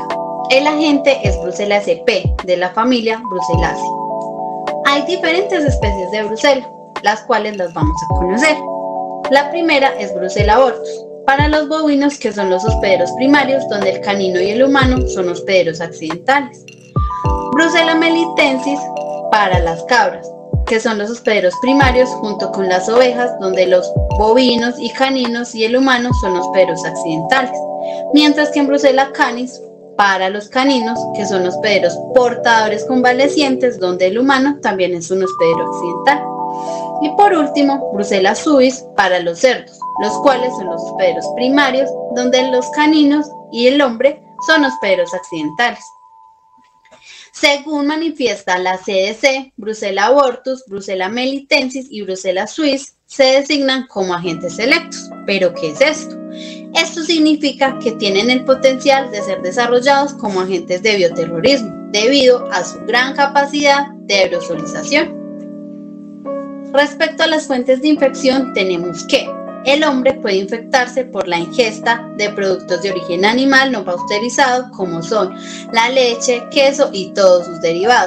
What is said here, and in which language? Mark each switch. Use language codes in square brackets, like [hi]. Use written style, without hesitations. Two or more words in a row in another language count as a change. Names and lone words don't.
[es] El agente es Brucella sp, de la familia Brucellaceae. Hay diferentes especies de brucela, las cuales las vamos a conocer. La primera es Brucella abortus, para los bovinos, que son los hospederos primarios, donde el canino y el humano son hospederos accidentales. Brucella melitensis, para las cabras, que son los hospederos primarios junto con las ovejas, donde los bovinos y caninos y el humano son hospederos accidentales, mientras que en Brucella canis, para los caninos, que son hospederos portadores convalecientes, donde el humano también es un hospedero accidental. Y por último, Brucella suis, para los cerdos, los cuales son los hospederos primarios, donde los caninos y el hombre son hospederos accidentales. Según manifiesta la CDC, Brucella abortus, Brucella melitensis y Brucella suis se designan como agentes selectos. ¿Pero qué es esto? Esto significa que tienen el potencial de ser desarrollados como agentes de bioterrorismo, debido a su gran capacidad de aerosolización. Respecto a las fuentes de infección, tenemos que el hombre puede infectarse por la ingesta de productos de origen animal no pasteurizado, como son la leche, queso y todos sus derivados.